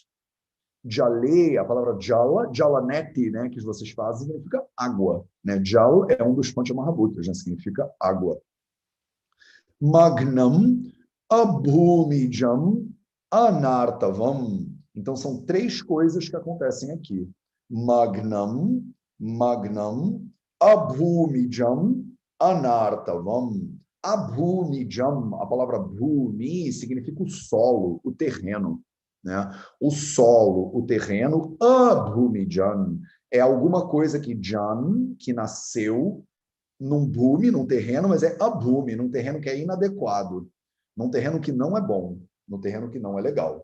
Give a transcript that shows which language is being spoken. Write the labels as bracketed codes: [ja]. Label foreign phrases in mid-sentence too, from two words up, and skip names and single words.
[pt] Jale, a palavra jala, jalaneti, né, que vocês fazem, significa água, né? Jal é um dos Panchamahabhutas, né, significa água. [sa] Magnam, abhumijam, anartavam. [pt] Então, são três coisas que acontecem aqui. [sa] Magnam, abhumijam, anartavam. [pt] Abhumijam, a palavra bhumi significa o solo, o terreno, né? O solo, o terreno, abhumijam, é alguma coisa que nasceu num bhumi, num terreno, mas é abhumi, num terreno que é inadequado, num terreno que não é bom, num terreno que não é legal.